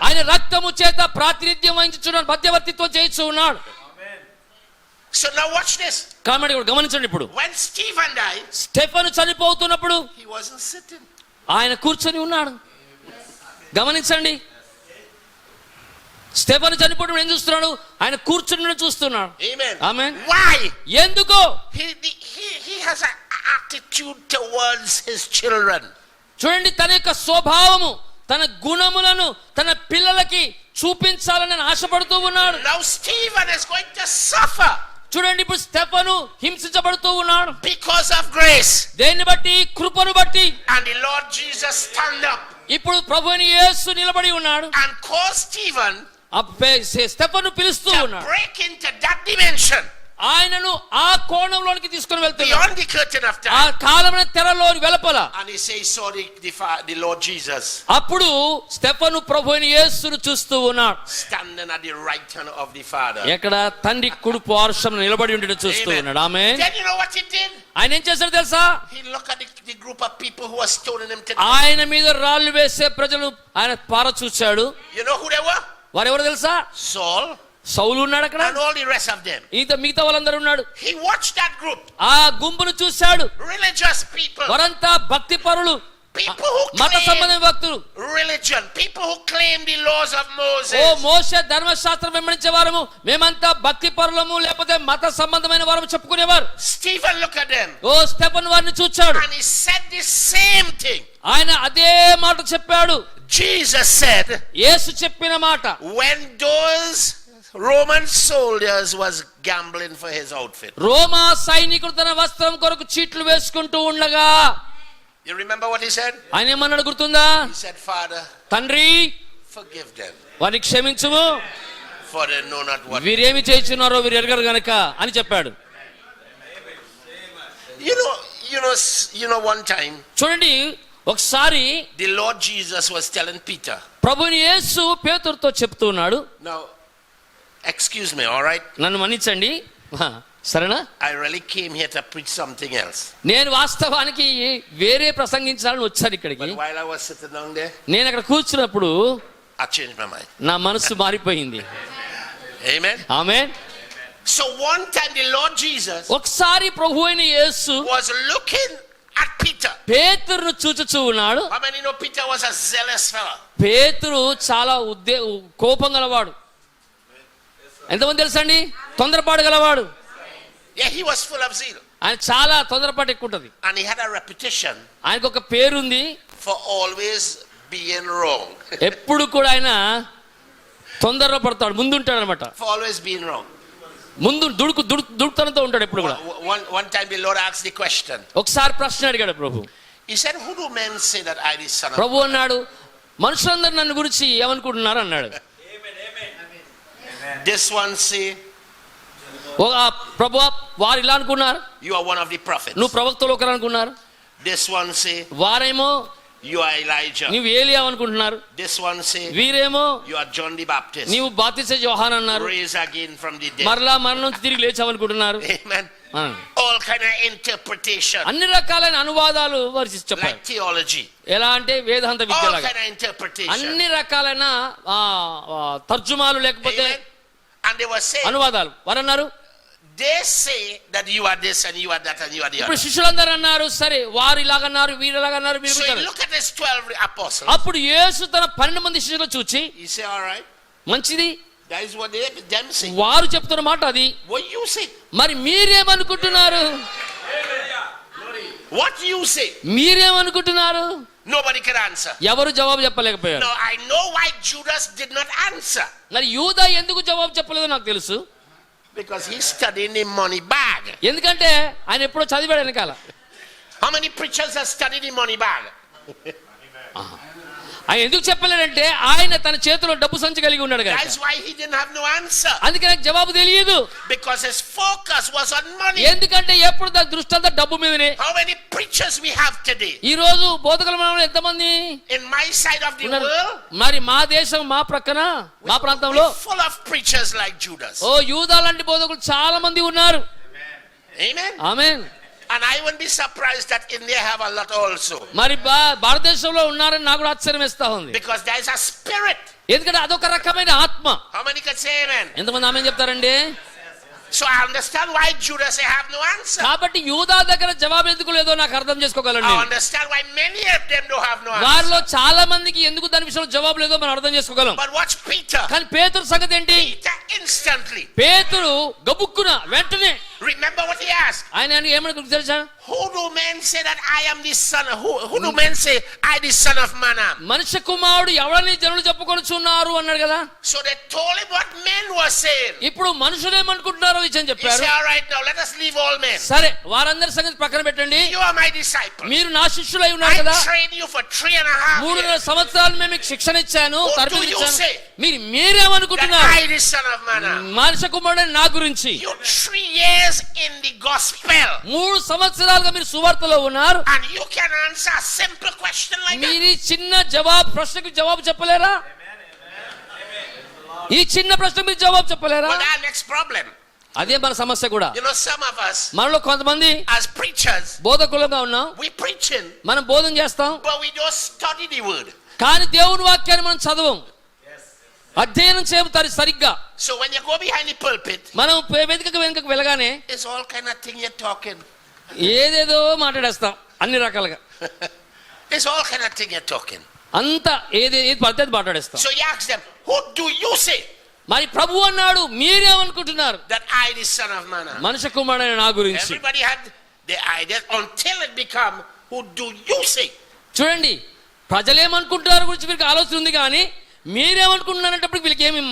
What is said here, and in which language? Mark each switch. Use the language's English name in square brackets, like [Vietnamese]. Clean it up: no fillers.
[Telugu] ఆయన రక్తము చేత ప్రాతినిధ్యం వహించుచున్నాడు, మధ్యవర్తిత్వం చేయిస్తూ ఉన్నాడు. [English] So now watch this. [Telugu] కాబట్టి ఇప్పుడు గమనించండి, ఇప్పుడు [English] When Stephen died, [Telugu] Stephen చనిపోతున్నప్పుడు [English] he wasn't sitting. [Telugu] ఆయన కూర్చొని ఉన్నాడు. గమనించండి, స్టెఫను చనిపోవడం ఏం చూస్తున్నాడు? ఆయన కూర్చొని చూస్తున్నాడు. [English] Amen. [Telugu] ఆమేన్. [English] Why? [Telugu] ఎందుకు? [English] He has an attitude towards his children. [Telugu] చూడండి, తన యొక్క స్వభావము తన గుణములను తన పిల్లలకి చూపించాలని ఆశపడుతూ ఉన్నాడు. [English] Now Stephen is going to suffer [Telugu] చూడండి, ఇప్పుడు స్టెఫను హింసించబడుతూ ఉన్నాడు [English] because of grace. [Telugu] దేన్ని బట్టి? కృపను బట్టి. [English] And the Lord Jesus stand up [Telugu] ఇప్పుడు ప్రభువైన యేసు నిలబడి ఉన్నాడు. [English] and call Stephen [Telugu] స్టెఫను పిలుస్తూ [English] to [Telugu] ఉన్నాడు. [English] break into that dimension [Telugu] ఆయనను ఆ కోణంలోనికి తీసుకొని వెళ్తున్నాడు, [English] beyond the curtain of [Telugu] ఆ [English] time. [Telugu] కాలమైన తెరలో వెలుపల. [English] And he says, he saw the Lord Jesus [Telugu] అప్పుడు స్టెఫను ప్రభువైన యేసును చూస్తూ ఉన్నాడు, [English] standing at the right hand of the Father. [Telugu] ఎక్కడ తండ్రి కుడి పార్శ్వమున నిలబడి ఉండేది చూస్తూ [English] Amen. [Telugu] ఉన్నాడు. ఆమె [English] Then you know what he did? [Telugu] ఆయన ఏం చేశాడు తెలుసా? [English] He looked at the group of people who were stoning him to death. [Telugu] ఆయన మీద రాళ్ళు వేసే ప్రజలు ఆయన పార చూశాడు. [English] You know who they were? [Telugu] వారెవరు తెలుసా? [English] Saul [Telugu] సౌలు ఉన్నాడు అక్కడ, [English] and all the rest of them. [Telugu] మిగతా వాళ్ళందరూ ఉన్నాడు. [English] He watched that group. [Telugu] ఆ గుంపును చూశాడు. [English] Religious people. [Telugu] వారంతా భక్తి పరులు, [English] People who [Telugu] మత [English] claim [Telugu] సంబంధమైన భక్తులు. [English] religion. People who claim the laws of ఓ Moses. [Telugu] మోషే ధర్మశాస్త్రం వెంబడించే వారము, మేమంతా భక్తి పరులము లేకపోతే మత సంబంధమైన వారము చెప్పుకునేవారు. [English] Stephen looked at them. [Telugu] Oh Stefan వారిని చూచాడు. [English] And he said the same thing. [Telugu] ఆయన అదే మాట చెప్పాడు. [English] Jesus said, [Telugu] యేసు చెప్పిన మాట. [English] when those Roman soldiers was gambling for his outfit. [Telugu] రోమా సైనికుడు తన వస్త్రం కొరకు చీట్లు వేసుకుంటూ ఉండగా, [English] You remember what he said? [Telugu] ఆయన ఏమన్నాడు గుర్తుందా? [English] He said, Father, [Telugu] తండ్రి [English] forgive them, [Telugu] వారిని క్షమించుము, [English] for they know not what. [Telugu] వీరేమి చేయుచున్నారో వీరు ఎరగరు గనక అని చెప్పాడు. [English] You know, one time [Telugu] చూడండి, ఒకసారి [English] the Lord Jesus was telling Peter. [Telugu] ప్రభుని యేసు పేతురుతో చెప్తూ ఉన్నాడు. [English] Now, excuse me, all right? [Telugu] నన్ను మన్నించండి, సరేనా? [English] I really came here to preach something else. [Telugu] నేను వాస్తవానికి వేరే ప్రసంగించాలని వచ్చాను ఇక్కడికి. [English] But while I was sitting down there, [Telugu] నేను అక్కడ కూర్చున్నప్పుడు [English] I changed my mind. [Telugu] నా మనసు మారిపోయింది. [English] Amen. [Telugu] Amen. [English] So one time the Lord Jesus [Telugu] ఒకసారి ప్రభువైన యేసు [English] was looking at Peter. [Telugu] పేతురును చూచుచూ ఉన్నాడు. [English] How many know Peter was a zealous fellow? [Telugu] పేతురు చాలా కోపం గలవాడు. ఎంతమంది తెలుసండి? తొందరపాటు గలవాడు. [English] Yeah, he was full of zeal. [Telugu] ఆయన చాలా తొందరపాటు ఎక్కువ ఉంటది. [English] And he had a reputation [Telugu] ఆయనకు ఒక పేరుంది, [English] for always being wrong. [Telugu] ఎప్పుడు కూడా ఆయన తొందరలో పడతాడు, ముందుంటాడు అనమాట. [English] For always being wrong. [Telugu] ముందు దుడుకుతనంతో ఉంటాడు ఎప్పుడు కూడా. [English] One time the Lord asked the question. [Telugu] ఒకసారి ప్రశ్న అడిగాడు ప్రభు. [English] He said, who do men say that I the son of [Telugu] ప్రభు అన్నాడు, మనుషులందరూ నన్ను గురించి ఏమనుకుంటున్నారు అన్నాడు. [English] This one say [Telugu] ప్రభు వారు ఇలా అనుకున్నారు, [English] you are one of the prophets. [Telugu] నువ్వు ప్రవక్తలు ఒకరు అనుకున్నారు. [English] This one say [Telugu] వారేమో [English] you are Elijah. [Telugu] నువ్వు ఏలియా అనుకుంటున్నారు. [English] This one say [Telugu] వీరేమో [English] you are John the Baptist. [Telugu] నీవు బాప్తిస్మ యోహాను అన్నారు. [English] Raised again from the dead. [Telugu] మరలా మరణం నుంచి తిరిగి లేచావనుకుంటున్నారు. [English] Amen. All kind of interpretation. [Telugu] అన్ని రకాలైన అనువాదాలు వారు చెప్పారు. [English] Like theology. [Telugu] ఎలా అంటే వేదాంత [English] All [Telugu] విద్యలాగా [English] kind of interpretation. [Telugu] అన్ని రకాలైన తర్జుమాలు లేకపోతే [English] And they were saying, [Telugu] అనువాదాలు వారు అన్నారు. [English] they say that you are this and you are that and you are the [Telugu] ఇప్పుడు [English] other. [Telugu] శిష్యులందరూ అన్నారు, సరే వారు ఇలాగన్నారు వీరు ఇలాగన్నారు [English] So you look at his 12 apostles. [Telugu] అప్పుడు యేసు తన 12 మంది శిష్యులను చూచి, [English] You say, all right, [Telugu] మంచిది, [English] that is what them say. [Telugu] వారు చెప్తున్న మాట అది, [English] What you say? [Telugu] మరి మీరేమనుకుంటున్నారు? [English] What you say? [Telugu] మీరేమనుకుంటున్నారు? [English] Nobody can answer. [Telugu] ఎవరు జవాబు చెప్పలేకపోయారు. [English] Now I know why Judas did not answer. [Telugu] మరి యూదా ఎందుకు జవాబు చెప్పలేదో నాకు తెలుసు. [English] Because he's studying the money bag. [Telugu] ఎందుకంటే ఆయన ఎప్పుడో చదివాడు వెనకాల. [English] How many preachers have studied the money bag? [Telugu] ఆయన ఎందుకు చెప్పలేడంటే ఆయన తన చేతిలో డబ్బు సంచి కలిగి ఉన్నాడు కదా. [English] That's why he didn't have no answer. [Telugu] అందుకే నాకు జవాబు తెలియదు. [English] Because his focus was on money. [Telugu] ఎందుకంటే ఎప్పుడు దాని దృష్టి అంతా డబ్బు మీదనే. [English] How many preachers we have today? [Telugu] ఈ రోజు బోధకుల మనలో ఎంతమంది [English] In my side of the [Telugu] ఉన్నారు? [English] world, [Telugu] మరి మా దేశం మా ప్రక్కన మా ప్రాంతంలో [English] full of preachers like Judas. [Telugu] ఓ యూదా లాంటి బోధకులు చాలా మంది ఉన్నారు. [English] Amen. [Telugu] Amen. [English] And I wouldn't be surprised that India have a lot also. [Telugu] మరి భారతదేశంలో ఉన్నారని నాకు కూడా ఆశ్చర్యం వేస్తా ఉంది. [English] Because there is a spirit. [Telugu] ఎందుకంటే అదొక రకమైన ఆత్మ. [English] How many can say amen? [Telugu] ఎంతమంది ఆమేన్ చెప్తారండి? [English] So I understand why Judas say have no answer. [Telugu] కాబట్టి యూదా దగ్గర జవాబు ఎందుకు లేదో నాకు అర్థం చేసుకోగలను. [English] I understand why many of them don't have no answer. [Telugu] వారిలో చాలా మందికి ఎందుకు దాని విషయంలో జవాబు లేదో మనం అర్థం చేసుకోగలం. [English] But watch Peter. [Telugu] కానీ పేతురు సంగతి ఏంటి? [English] Peter instantly. [Telugu] పేతురు గబుక్కున వెంటనే [English] Remember what he asked? [Telugu] ఆయన ఏమని తెలుసా? [English] Who do men say that I am the son? Who do men say I the son of man am? [Telugu] మనుష్య కుమారుడు ఎవరని జనులు చెప్పుకొనుచున్నారు అన్నాడు కదా. [English] So they told him what men were saying. [Telugu] ఇప్పుడు మనుషులు ఏమనుకుంటున్నారో ఇచ్చని [English] He [Telugu] చెప్పారు. [English] said, all right, now let us leave all men. [Telugu] సరే వారందరి సంగతి పక్కన పెట్టండి. [English] You are my disciple. [Telugu] మీరు నా శిష్యులై ఉన్నారు [English] I [Telugu] కదా. [English] trained you for 3.5 years. [Telugu] 3.5 సంవత్సరాలు మేము మీకు శిక్షణ ఇచ్చాను, [English] What do [Telugu] తరబేతి [English] you [Telugu] ఇచ్చాను. [English] say? [Telugu] మీరు [English] that [Telugu] మీరేమనుకుంటున్నారు [English] I, the son of man, [Telugu] మనుష్య కుమారుడు నా గురించి [English] you 3 years in the gospel [Telugu] 3 సంవత్సరాలుగా మీరు సువార్తలో ఉన్నారు, [English] and you can answer a simple question like that? [Telugu] మీరు ఈ చిన్న ప్రశ్నకు జవాబు చెప్పలేరా? ఈ చిన్న ప్రశ్నకు మీరు జవాబు చెప్పలేరా? [English] Well, our next problem. [Telugu] అదే మన సమస్య కూడా. [English] You know, some of us [Telugu] మనలో కొంతమంది [English] as preachers, [Telugu] బోధకులుగా ఉన్నాం, [English] we preaching, [Telugu] మనం బోధన చేస్తాం, [English] but we don't study the word. [Telugu] కానీ దేవుని వాక్యాన్ని మనం చదవం, అధ్యయనం చేయము సరిగ్గా. [English] So when you go behind the pulpit, [Telugu] మనం వేదికకు వెనుకకు వెళ్ళగానే [English] it's all kind of thing you're talking. [Telugu] ఏదేదో మాట్లాడేస్తాం, అన్ని రకాలుగా [English] It's all kind of thing you're talking. [Telugu] అంతా ఏది పద్ధతి మాట్లాడేస్తాం. [English] So you ask them, who do you say [Telugu] మరి ప్రభు అన్నాడు, మీరేమనుకుంటున్నారు [English] that I, the son of man, am? [Telugu] మనుష్య కుమారుడైన నా గురించి? [English] Everybody had the idea until it become, who do you say? [Telugu] చూడండి, ప్రజలేమనుకుంటున్నారు గురించి వీరికి ఆలోచన ఉంది, కానీ మీరేమనుకుంటున్నారంటప్పుడు వీళ్ళకి ఏమి